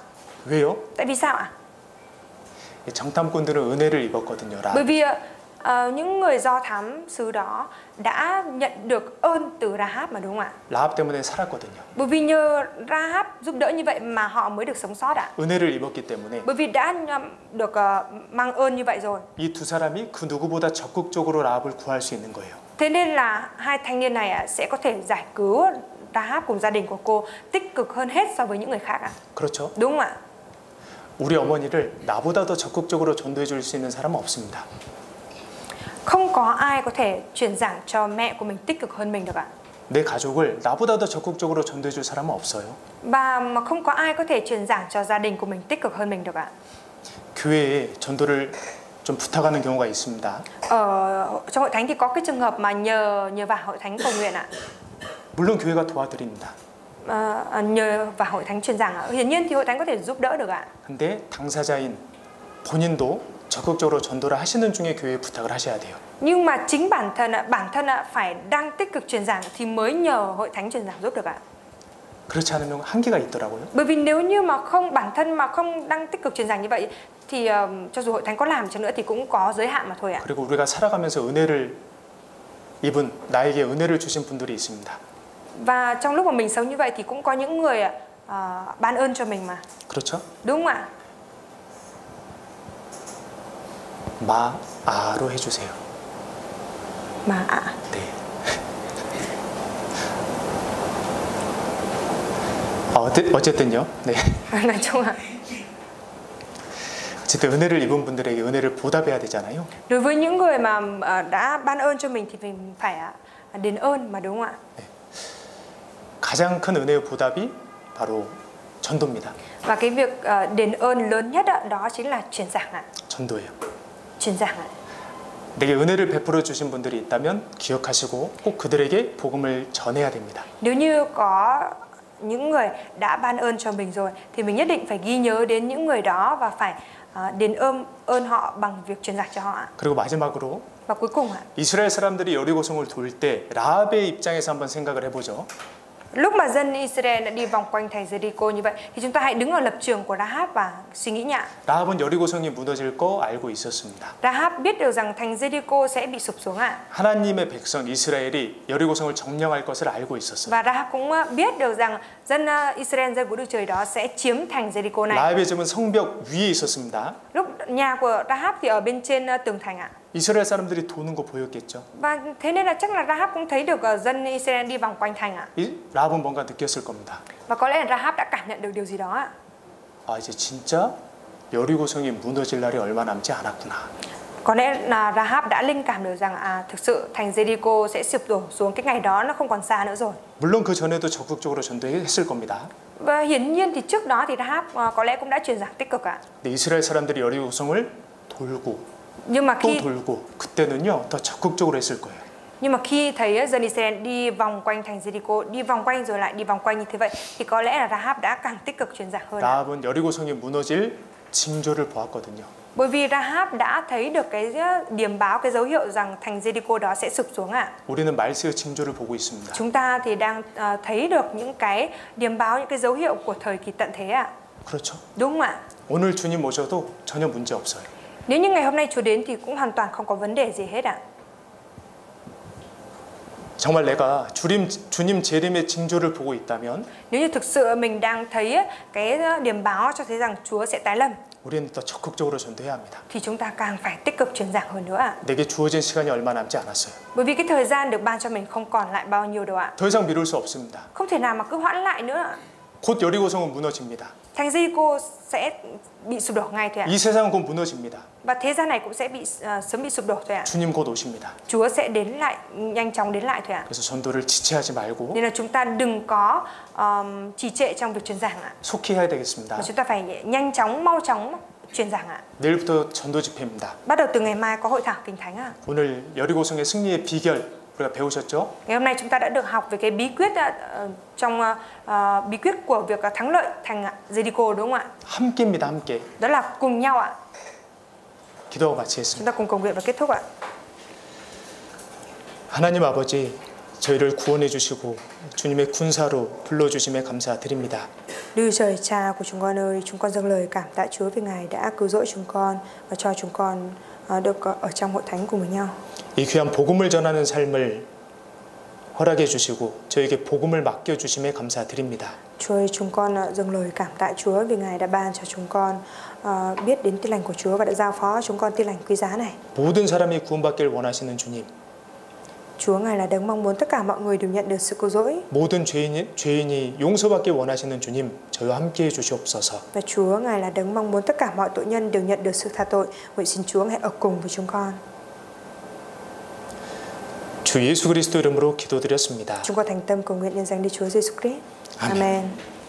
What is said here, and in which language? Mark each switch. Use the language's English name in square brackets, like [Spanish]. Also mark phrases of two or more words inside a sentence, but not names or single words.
[Korean] 왜요? [Vietnamese] Tại vì sao ạ? [Korean] 정탐꾼들은 은혜를 입었거든요. [Vietnamese] Bởi vì những người do thám xứ đó đã nhận được ơn từ Rahab mà, đúng không ạ? [Korean] 라합 때문에 살았거든요. [Vietnamese] Bởi vì nhờ Rahab giúp đỡ như vậy mà họ mới được sống sót ạ. [Korean] 은혜를 입었기 때문에 [Vietnamese] Bởi vì đã được mang ơn như vậy rồi. [Korean] 이 두 사람이 그 누구보다 적극적으로 라합을 구할 수 있는 거예요. [Vietnamese] Thế nên là hai thanh niên này sẽ có thể giải cứu Rahab cùng gia đình của cô tích cực hơn hết so với những người khác ạ. [Korean] 그렇죠? [Vietnamese] Đúng không ạ? [Korean] 우리 어머니를 나보다 더 적극적으로 전도해 줄 수 있는 사람은 없습니다. [Vietnamese] Không có ai có thể truyền giảng cho mẹ của mình tích cực hơn mình được ạ. [Korean] 내 가족을 나보다 더 적극적으로 전도해 줄 사람은 없어요. [Vietnamese] Và mà không có ai có thể truyền giảng cho gia đình của mình tích cực hơn mình được ạ. [Korean] 교회에 전도를 좀 부탁하는 경우가 있습니다. [Vietnamese] Trong hội thánh thì có cái trường hợp mà nhờ vào hội thánh cầu nguyện ạ. [Korean] 물론 교회가 도와드립니다. [Vietnamese] Nhờ vào hội thánh truyền giảng ạ. Hiển nhiên thì hội thánh có thể giúp đỡ được ạ. [Korean] 근데 당사자인 본인도 적극적으로 전도를 하시는 중에 교회에 부탁을 하셔야 돼요. [Vietnamese] Nhưng mà chính bản thân phải đang tích cực truyền giảng thì mới nhờ hội thánh truyền giảng giúp được ạ. [Korean] 그렇지 않으면 한계가 있더라고요. [Vietnamese] Bởi vì nếu như mà bản thân mà không đang tích cực truyền giảng như vậy thì cho dù hội thánh có làm chăng nữa thì cũng có giới hạn mà thôi ạ. [Korean] 그리고 우리가 살아가면서 은혜를 입은 나에게 은혜를 주신 분들이 있습니다. [Vietnamese] Và trong lúc mà mình sống như vậy thì cũng có những người ban ơn cho mình mà. [Korean] 그렇죠? [Vietnamese] Đúng không ạ? [Korean] 마아로 해주세요. [Vietnamese] Mà ạ. [Korean] 네. 어쨌든요. 네. [Vietnamese] Nói chung là [Korean] 어쨌든 은혜를 입은 분들에게 은혜를 보답해야 되잖아요. [Vietnamese] đối với những người mà đã ban ơn cho mình thì mình phải đền ơn mà, đúng không ạ? [Korean] 네. 가장 큰 은혜의 보답이 바로 전도입니다. [Vietnamese] Và cái việc đền ơn lớn nhất đó chính là truyền giảng ạ. [Korean] 전도예요. [Vietnamese] Truyền giảng ạ. [Korean] 내게 은혜를 베풀어 주신 분들이 있다면 기억하시고 꼭 그들에게 복음을 전해야 됩니다. [Vietnamese] Nếu như có những người đã ban ơn cho mình rồi thì mình nhất định phải ghi nhớ đến những người đó và phải đền ơn họ bằng việc truyền giảng cho họ ạ. [Korean] 그리고 마지막으로 [Vietnamese] Và cuối cùng ạ, [Korean] 이스라엘 사람들이 여리고성을 돌 때 라합의 입장에서 한번 생각을 해보죠. [Vietnamese] lúc mà dân Israel đã đi vòng quanh thành Jericho như vậy thì chúng ta hãy đứng ở lập trường của Rahab và suy nghĩ nhạ. [Korean] 라합은 여리고성이 무너질 거 알고 있었습니다. [Vietnamese] Rahab biết được rằng thành Jericho sẽ bị sụp xuống ạ. [Korean] 하나님의 백성 이스라엘이 여리고성을 점령할 것을 알고 있었어요. [Vietnamese] Và Rahab cũng biết được rằng dân Israel, dân của Đức Trời đó sẽ chiếm thành Jericho này. [Korean] 라합의 집은 성벽 위에 있었습니다. [Vietnamese] Lúc nhà của Rahab thì ở bên trên tường thành ạ. [Korean] 이스라엘 사람들이 도는 거 보였겠죠. [Vietnamese] Và thế nên là chắc là Rahab cũng thấy được dân Israel đi vòng quanh thành ạ. [Korean] 라합은 뭔가 느꼈을 겁니다. [Vietnamese] Và có lẽ là Rahab đã cảm nhận được điều gì đó ạ. [Korean] 아, 이제 진짜 여리고성이 무너질 날이 얼마 남지 않았구나. [Vietnamese] Có lẽ là Rahab đã linh cảm được rằng thực sự thành Jericho sẽ sụp đổ xuống, cái ngày đó nó không còn xa nữa rồi. [Korean] 물론 그 전에도 적극적으로 전도했을 겁니다. [Vietnamese] Và hiển nhiên thì trước đó thì Rahab có lẽ cũng đã truyền giảng tích cực ạ. [Korean] 근데 이스라엘 사람들이 여리고성을 돌고 [Vietnamese] Nhưng mà [Korean] 또 돌고 그때는요 더 적극적으로 했을 거예요. [Vietnamese] Nhưng mà khi thấy dân Israel đi vòng quanh thành Jericho, đi vòng quanh rồi lại đi vòng quanh như thế vậy thì có lẽ là Rahab đã càng tích cực truyền giảng hơn. [Korean] 라합은 여리고성이 무너질 징조를 보았거든요. [Vietnamese] Bởi vì Rahab đã thấy được cái điểm báo, cái dấu hiệu rằng thành Jericho đó sẽ sụp xuống ạ. [Korean] 우리는 말세의 징조를 보고 있습니다. [Vietnamese] Chúng ta thì đang thấy được những cái điểm báo, những cái dấu hiệu của thời kỳ tận thế ạ. [Korean] 그렇죠? [Vietnamese] Đúng không ạ? [Korean] 오늘 주님 오셔도 전혀 문제 없어요. [Vietnamese] Nếu như ngày hôm nay Chúa đến thì cũng hoàn toàn không có vấn đề gì hết ạ. [Korean] 정말 내가 주님 재림의 징조를 보고 있다면 [Vietnamese] Nếu như thực sự mình đang thấy cái điểm báo cho thấy rằng Chúa sẽ tái lâm [Korean] 우리는 더 적극적으로 전도해야 합니다. [Vietnamese] thì chúng ta càng phải tích cực truyền giảng hơn nữa ạ. [Korean] 내게 주어진 시간이 얼마 남지 않았어요. [Vietnamese] Bởi vì cái thời gian được ban cho mình không còn lại bao nhiêu đâu ạ. [Korean] 더 이상 미룰 수 없습니다. [Vietnamese] Không thể nào mà cứ hoãn lại nữa ạ. [Korean] 곧 여리고성은 무너집니다. [Vietnamese] Thành Jericho sẽ bị sụp đổ ngay thôi ạ. [Korean] 이 세상은 곧 무너집니다. [Vietnamese] Và thế gian này cũng sẽ sớm bị sụp đổ thôi ạ. [Korean] 주님 곧 오십니다. [Vietnamese] Chúa sẽ đến lại, nhanh chóng đến lại thôi ạ. [Korean] 그래서 전도를 지체하지 말고 [Vietnamese] Nên là chúng ta đừng có trì trệ trong việc truyền giảng ạ. [Korean] 속히 해야 되겠습니다. [Vietnamese] Mà chúng ta phải nhanh chóng, mau chóng truyền giảng ạ. [Korean] 내일부터 전도 집회입니다. [Vietnamese] Bắt đầu từ ngày mai có hội thảo Kinh Thánh ạ. [Korean] 오늘 여리고성의 승리의 비결 우리가 배우셨죠? [Vietnamese] Ngày hôm nay chúng ta đã được học về cái bí quyết trong bí quyết của việc thắng lợi thành Jericho, đúng không ạ? [Korean] 함께입니다, 함께. [Vietnamese] Đó là cùng nhau ạ. [Korean] 기도하고 마치겠습니다. [Vietnamese] Chúng ta cùng cầu nguyện và kết thúc ạ. [Korean] 하나님 아버지, 저희를 구원해 주시고 주님의 군사로 불러주심에 감사드립니다. [Vietnamese] Đức Trời Cha của chúng con ơi, chúng con dâng lời cảm tạ Chúa vì Ngài đã cứu rỗi chúng con và cho chúng con được ở trong hội thánh cùng với nhau. [Korean] 이 귀한 복음을 전하는 삶을 허락해 주시고 저에게 복음을 맡겨 주심에 감사드립니다. [Vietnamese] Chúa ơi, chúng con dâng lời cảm tạ Chúa vì Ngài đã ban cho chúng con biết đến tin lành của Chúa và đã giao phó chúng con tin lành quý giá này. [Korean] 모든 사람이 구원받기를 원하시는 주님, [Vietnamese] Chúa Ngài là đấng mong muốn tất cả mọi người đều nhận được sự cứu rỗi. [Korean] 모든 죄인이 용서받길 원하시는 주님, 저희와 함께해 주시옵소서. [Vietnamese] Và Chúa Ngài là đấng mong muốn tất cả mọi tội nhân đều nhận được sự tha tội. Vậy xin Chúa hãy ở cùng với chúng con. [Korean] 주 예수 그리스도 이름으로 기도드렸습니다. [Vietnamese] Chúng con thành tâm cầu nguyện nhân danh Đức Chúa Giêsu Christ. Amen. Amen.